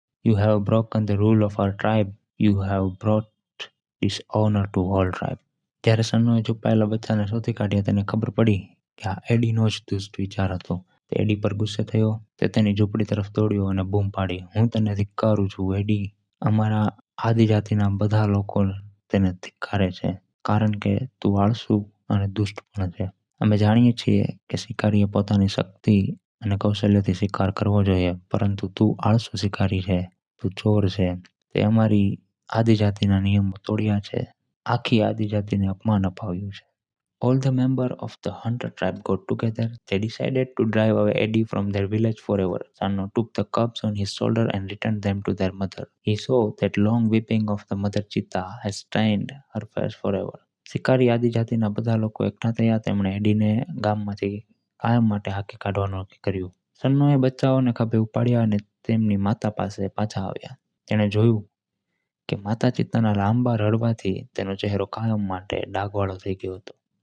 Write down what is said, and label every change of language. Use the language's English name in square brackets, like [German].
[English] You have broken the rule of our tribe. You have brought dishonor to whole tribe." [Gujarati] જ્યારે સન્નોએ છુપાયેલા બચ્ચાને શોધી કાઢ્યા તેને ખબર પડી કે આ એડીનો જ દુષ્ટ વિચાર હતો. તે એડી પર ગુસ્સે થયો. તે તેની ઝૂંપડી તરફ દોડ્યો અને બૂમ પાડી, "હું તને ધિક્કારું છું, એડી. અમારા આદિજાતિના બધા લોકો તેને ધિક્કારે છે કારણ કે તું આળસુ અને દુષ્ટ પણ છે. અમે જાણીએ છીએ કે શિકારીએ પોતાની શક્તિ અને કૌશલ્યથી શિકાર કરવો જોઈએ, પરંતુ તું આળસુ શિકારી છે. તું ચોર છે. તે અમારી આદિજાતિના નિયમો તોડ્યા છે. આખી આદિજાતિને અપમાન અપાવ્યું છે." [English] All the members of the hunter tribe got together. They decided to drive away Eddie from their village forever. Sanno took the cubs on his shoulder and returned them to their mother. He saw that long weeping of the mother cheetah has stained her face forever. [Gujarati] શિકારી આદિજાતિના બધા લોકો એકઠા થયા. તેમણે એડીને ગામમાંથી કાયમ માટે હાંકી કાઢવાનું નક્કી કર્યું. સન્નોએ બચ્ચાઓને ખભે ઉપાડ્યા અને તેમની માતા પાસે પાછા આવ્યા. તેણે જોયું કે માતા ચિત્તાના લાંબા રડવાથી તેનો ચહેરો કાયમ માટે ડાઘવાળો થઈ ગયો હતો.